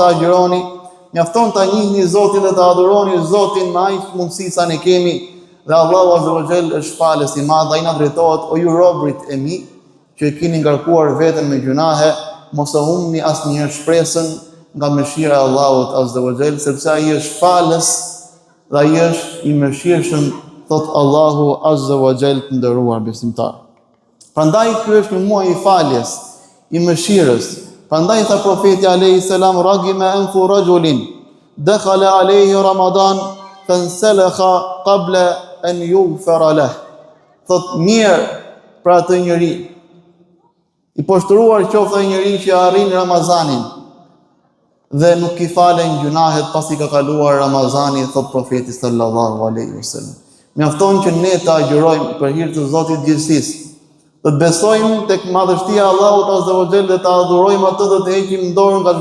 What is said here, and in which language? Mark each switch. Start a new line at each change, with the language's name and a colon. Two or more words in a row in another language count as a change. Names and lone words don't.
Albanian: agjëroni, mjafton ta njihni Zotin dhe ta adhuroni Zotin me aq mundësi sa ne kemi, dhe Allahu
Arabic: عز وجل
Albanian: është falës i madh, ai na drejtohet, o ju robërit e mi, që e keni ngarkuar veten me gjunahe, mos e humbni asnjëherë shpresën nga mëshira e Allahut
Arabic: عز وجل,
Albanian: sepse ai është falës dhe ai është i mëshirshëm, thot Allahu
Arabic: عز وجل
Albanian: të nderuar besimtar. Prandaj ky është një muaj i faljes, i mëshirës, Prandaj tha profeti
Arabic: عليه السلام رغم أنف رجل دخل عليه رمضان فانسلخ قبل أن يغفر له.
Albanian: Thot mirë për atë njeri, i poshtruar qoftë ai njeri që arrin Ramazanin dhe nuk i falen gjunahet pasi ka kaluar Ramazani, thot profeti
Arabic: صلى الله عليه وسلم.
Albanian: Mjafton që ne të agjërojmë për hir të Zotit gjithësisë, të besojmë tek madhështia e Allahut
Arabic: عز وجل
Albanian: dhe të adhurojmë atë dhe të heqim dorë nga